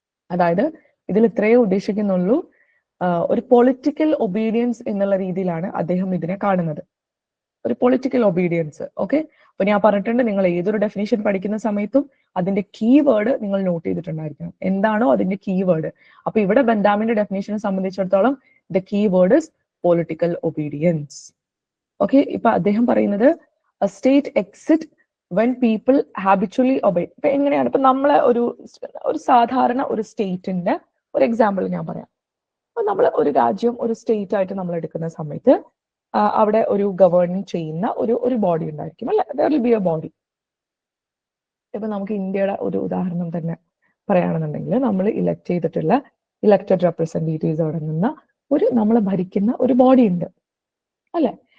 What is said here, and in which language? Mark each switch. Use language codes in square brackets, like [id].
[ml] അതായത് ഇതിൽ ഇത്രയേ ഉദ്ദേശിക്കുന്നുള്ളൂ, ഒരു പൊളിറ്റിക്കൽ ഒബീഡിയൻസ് എന്നുള്ള രീതിയിലാണ് അദ്ദേഹം ഇതിനെ കാണുന്നത്. ഒരു പൊളിറ്റിക്കൽ ഒബീഡിയൻസ്. ഓക്കെ, അപ്പൊ ഞാൻ പറഞ്ഞിട്ടുണ്ട്, നിങ്ങൾ ഏതൊരു ഡെഫിനേഷൻ പഠിക്കുന്ന സമയത്തും അതിന്റെ കീവേഡ് നിങ്ങൾ നോട്ട് ചെയ്തിട്ടുണ്ടായിരിക്കണം. എന്താണോ അതിന്റെ കീവേഡ്. അപ്പൊ ഇവിടെ ബെന്താമിന്റെ ഡെഫിനേഷനെ സംബന്ധിച്ചിടത്തോളം [en] The keyword is political obedience. [ml] Okay, ഇപ്പൊ അദ്ദേഹം പറയുന്നത് [en] a state exit when people habitually obey. [ml] ഇപ്പൊ എങ്ങനെയാണ്, ഇപ്പൊ നമ്മളെ ഒരു സാധാരണ ഒരു സ്റ്റേറ്റിന്റെ ഒരു എക്സാമ്പിൾ ഞാൻ പറയാം. അപ്പൊ നമ്മൾ ഒരു രാജ്യം ഒരു സ്റ്റേറ്റ് ആയിട്ട് നമ്മൾ എടുക്കുന്ന സമയത്ത് അവിടെ ഒരു ഗവേണിംഗ് ചെയ്യുന്ന ഒരു ബോഡി ഉണ്ടായിരിക്കും അല്ലെ, [en] there will be a body. [ml] ഇപ്പൊ നമുക്ക് ഇന്ത്യയുടെ ഒരു ഉദാഹരണം തന്നെ പറയുകയാണെന്നുണ്ടെങ്കിൽ, നമ്മൾ ഇലക്റ്റഡ് റെപ്രസെന്റേറ്റീവ്സ് അടങ്ങുന്ന നമ്മളെ ഭരിക്കുന്ന ഒരു ബോഡി ഉണ്ട് അല്ലെ.